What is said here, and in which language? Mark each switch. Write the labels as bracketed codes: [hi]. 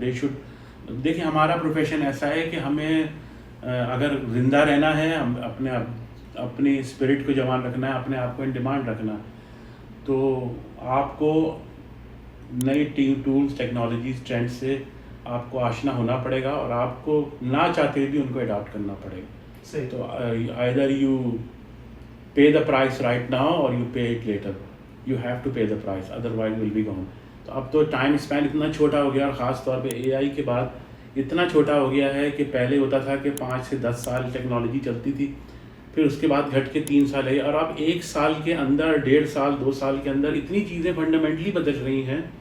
[en] they should, [ur] دیکھیں ہمارا profession ایسا ہے کہ ہمیں اگر زندہ رہنا ہے, ہم اپنی اسپرٹ کو جوان رکھنا ہے, اپنے آپ کو ان ڈیمانڈ رکھنا, تو آپ کو نئی ٹولز, ٹیکنالوجیز, ٹرینڈ سے آپ کو آشنا ہونا پڑے گا اور آپ کو نہ چاہتے بھی ان کو اڈاپٹ کرنا پڑے گا. [en] تو either you pay the price right now or you pay it later. You have to pay the price, otherwise will be gone. [ur] تو اب تو ٹائم اسپین اتنا چھوٹا ہو گیا اور خاص طور پہ AI کے بعد اتنا چھوٹا ہو گیا ہے کہ پہلے ہوتا تھا کہ 5 سے 10 سال ٹیکنالوجی چلتی تھی, پھر اس کے بعد گھٹ کے 3 سال ہے, اور اب 1 سال کے اندر, 1.5 سال 2 سال کے اندر اتنی چیزیں فنڈامنٹلی بدل رہی ہیں.